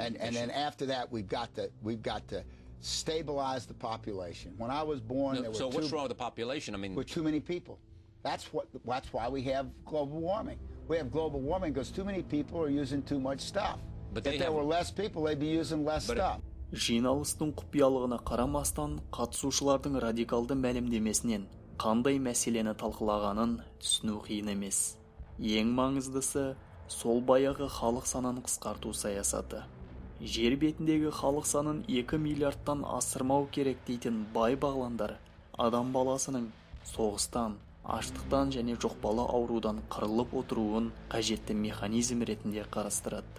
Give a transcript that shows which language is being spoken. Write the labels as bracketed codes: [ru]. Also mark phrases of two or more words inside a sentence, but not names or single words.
[en] and then after that we've got to stabilize the population. When I was born, there were what's wrong with the population? I mean, with too many people. That's why we have global warming. We have global warming because too many people are using too much stuff. But if there were less people, they'd be using less stuff. [kk] Жиналыстың құпиялығына қарамастан, қатысушылардың радикалды мәлімдемесінен қандай мәселені талқылағанын түсіну қиын емес. Ең маңыздысы сол баяғы халық санын қысқарту саясаты. Жер бетіндегі халық санын 2 миллиардтан асырмау керек дейтін бай бағландар адам баласының соғыстан, аштықтан және жұқпалы аурудан қырылып отыруын қажетті механизм ретінде қарастырады.